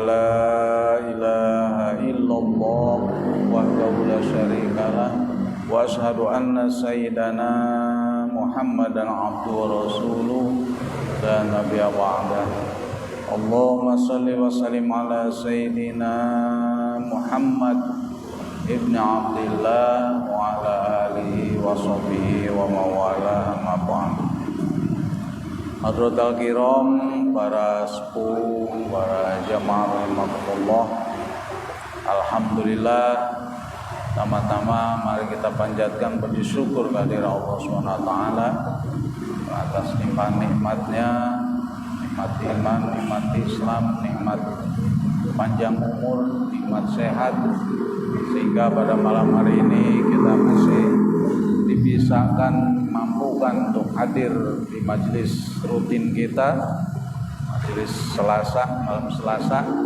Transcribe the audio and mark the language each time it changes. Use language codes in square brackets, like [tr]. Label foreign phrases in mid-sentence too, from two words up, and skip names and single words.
[ar] لا إله إلا الله وحده لا شريك له وأشهد أن سيدنا محمدا عبده ورسوله لا نبي بعده اللهم صل وسلم على سيدنا محمد ابن عبد الله وعلى آله وصحبه ومن والاه أما بعد. حضرات الكرام, [id] para sepuh, para jamaah rahimakumullah. Alhamdulillah, pertama-tama mari kita panjatkan puji syukur kehadirat Allah [ar] سبحانه وتعالى [id] atas nikmat-nikmatnya, nikmat iman, nikmat Islam, nikmat panjang umur, nikmat sehat, sehingga pada malam hari ini kita masih dibisahkan, mampukan untuk hadir di majelis rutin kita, majelis Selasa, malam Selasa.